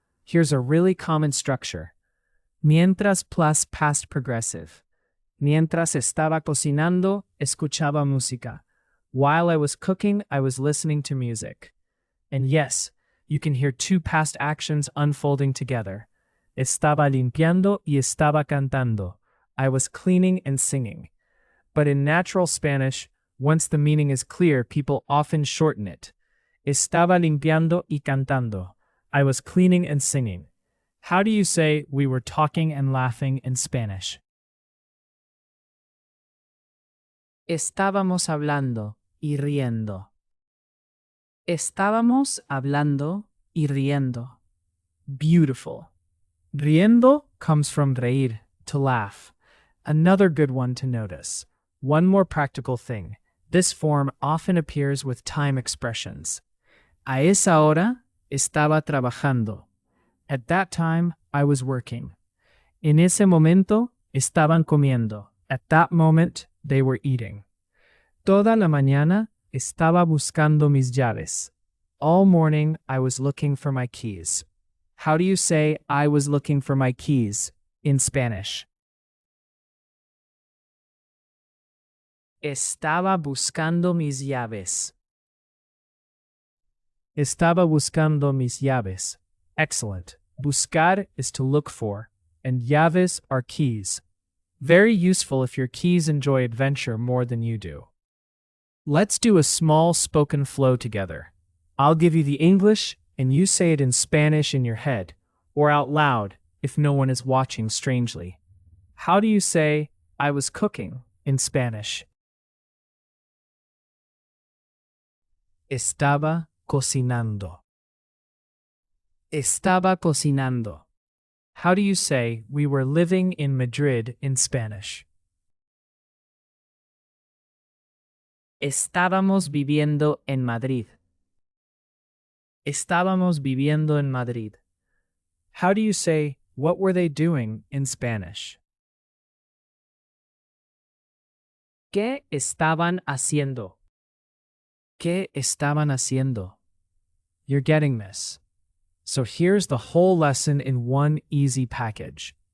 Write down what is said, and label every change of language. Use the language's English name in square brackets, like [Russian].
[English] Here's a really common structure. [Spanish] Mientras [English] plus past progressive. [Spanish] Mientras estaba cocinando, escuchaba música. [English] While I was cooking, I was listening to music. And yes, you can hear two past actions unfolding together. [Spanish] Estaba limpiando y estaba cantando. [English] I was cleaning and singing. But in natural Spanish, once the meaning is clear, people often shorten it. [Spanish] Estaba limpiando y cantando. [English] I was cleaning and singing. How do you say we were talking and laughing in Spanish? [Spanish] Estábamos hablando y riendo. Estábamos hablando y riendo. [English] Beautiful. Riendo comes from reír, to laugh. Another good one to notice. One more practical thing. This form often appears with time expressions. [Spanish] A esa hora estaba trabajando. [English] At that time, I was working. [Spanish] En ese momento, estaban comiendo. [English] At that moment, they were eating. [Spanish] Toda la mañana estaba buscando mis llaves. [English] All morning, I was looking for my keys. How do you say I was looking for my keys in Spanish? [Spanish] Estaba buscando mis llaves. Estaba buscando mis llaves. [English] Excellent. Buscar is to look for, and llaves are keys. Very useful if your keys enjoy adventure more than you do. Let's do a small spoken flow together. I'll give you the English, and you say it in Spanish in your head, or out loud if no one is watching strangely. How do you say, I was cooking, in Spanish? [Spanish] Estaba cocinando. Estaba cocinando. [English] How do you say, we were living in Madrid in Spanish? [Spanish] Estábamos viviendo en Madrid. Estábamos viviendo en Madrid. [English] How do you say, what were they doing in Spanish? [Spanish] ¿Qué estaban haciendo? ¿Qué estaban haciendo? [English] You're getting this. So here's the whole lesson in one easy package.